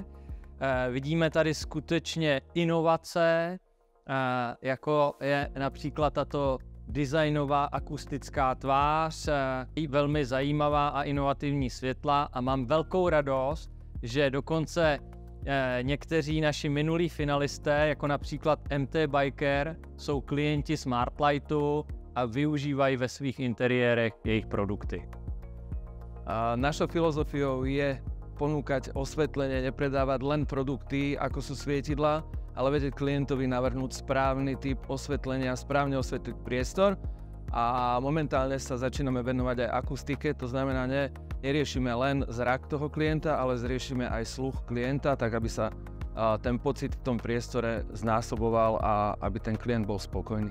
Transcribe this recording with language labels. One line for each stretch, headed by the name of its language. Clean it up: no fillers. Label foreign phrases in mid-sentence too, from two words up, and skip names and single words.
Czech: Vidíme tady skutečně inovace, jako je například tato designová akustická tvář, velmi zajímavá a inovativní světla a mám velkou radost, že dokonce někteří naši minulí finalisté, jako například MT Biker, jsou klienti Smartlightu a využívají ve svých interiérech jejich produkty.
Slovak: Našou filozofiou je ponúkať osvetlenie, nepredávať len produkty, ako sú svietidlá, ale vedieť klientovi navrhnúť správny typ osvetlenia, správne osvetliť priestor. A momentálne sa začíname venovať aj akustike, to znamená, neriešime len zrak toho klienta, ale zriešime aj sluch klienta, tak aby sa ten pocit v tom priestore znásoboval a aby ten klient bol spokojný.